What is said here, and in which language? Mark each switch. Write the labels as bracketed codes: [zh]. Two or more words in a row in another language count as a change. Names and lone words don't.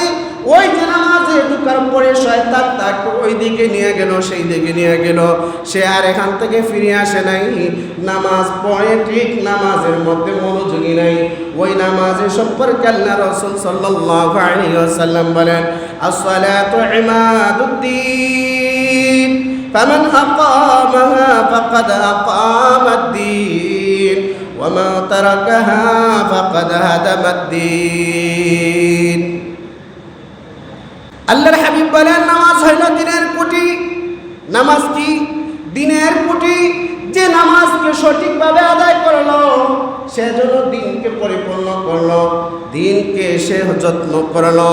[bn] ওই যে নামাজে ঢোকার পরে শয়তান তাকে ওই দিকে নিয়ে গেল, সেই দিকে নিয়ে গেল, সে আর এখান থেকে ফিরে আসে নাই। নামাজ পড়ে ঠিক, নামাজের মধ্যে মনোযোগী নাই। ওই নামাজের সম্পর্কে আল্লাহ রাসূল [ar] صلى الله عليه وسلم [bn] বলেন, [ar] الصلاة عماد الدين فمن أقامها فقد أقام الدين ومن تركها فقد هدم الدين. [bn] আল্লাহর হাবিব বলেন, নামাজ হইল দিনের কুটি। নামাজ কি? দিনের কুটি। যে নামাজকে সঠিকভাবে আদায় করলো, সে যেন দিনকে পরিপূর্ণ করলো, দিনকে সে যত্ন করলো।